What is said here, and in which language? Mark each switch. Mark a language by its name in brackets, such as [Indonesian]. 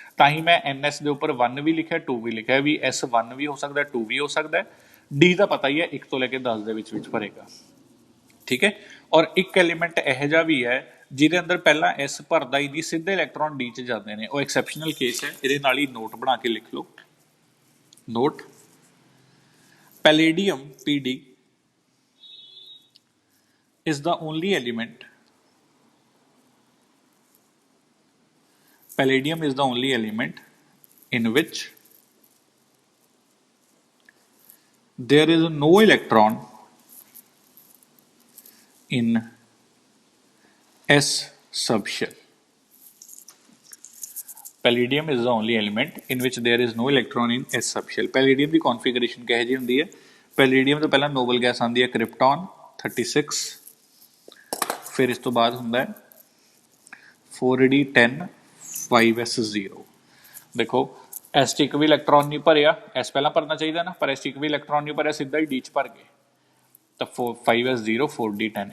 [Punjabi] ਤਾਂ ਹੀ ਮੈਂ NS ਦੇ ਉੱਪਰ 1 ਵੀ ਲਿਖਿਆ 2 ਵੀ ਲਿਖਿਆ, ਵੀ S1 ਵੀ ਹੋ ਸਕਦਾ 2 ਵੀ ਹੋ ਸਕਦਾ। D ਦਾ ਪਤਾ ਹੀ ਹੈ 1 ਤੋਂ ਲੈ ਕੇ 10 ਦੇ ਵਿੱਚ ਭਰੇਗਾ, ਠੀਕ ਹੈ। ਔਰ ਇੱਕ ਐਲੀਮੈਂਟ ਇਹੋ ਜਿਹਾ ਵੀ ਹੈ ਜਿਹਦੇ ਅੰਦਰ ਪਹਿਲਾਂ S ਭਰਦਾ ਹੀ ਨਹੀਂ, ਸਿੱਧੇ ਇਲੈਕਟ੍ਰੋਨ D 'ਚ ਜਾਂਦੇ ਨੇ, ਉਹ ਐਕਸੈਪਸ਼ਨਲ ਕੇਸ ਹੈ। ਇਹਦੇ ਨਾਲ ਹੀ ਨੋਟ ਬਣਾ ਕੇ ਲਿਖ ਲਓ, note palladium [English] PD is the only element, palladium is the only element in which there is no electron in S subshell. Palladium is the only element in which there is no electron in S subshell. [Punjabi] Palladium ਦੀ configuration ਕਿਹੋ ਜਿਹੀ ਹੁੰਦੀ ਹੈ, palladium ਤੋਂ ਪਹਿਲਾਂ Nobel gas ਆਉਂਦੀ ਹੈ ਕ੍ਰਿਪਟੋਨ 36, ਫਿਰ ਇਸ ਤੋਂ ਬਾਅਦ ਹੁੰਦਾ ਹੈ 4D10 5s0। ਦੇਖੋ S 'ਚ ਇੱਕ ਵੀ ਇਲੈਕਟ੍ਰੋਨ ਨਹੀਂ ਭਰਿਆ, S ਪਹਿਲਾਂ ਭਰਨਾ ਚਾਹੀਦਾ ਨਾ, ਪਰ S 'ਚ ਇੱਕ ਵੀ ਇਲੈਕਟ੍ਰੋਨ ਨਹੀਂ ਭਰਿਆ, ਸਿੱਧਾ ਹੀ D 'ਚ ਭਰ ਗਏ ਤਾਂ 5s0 4D10।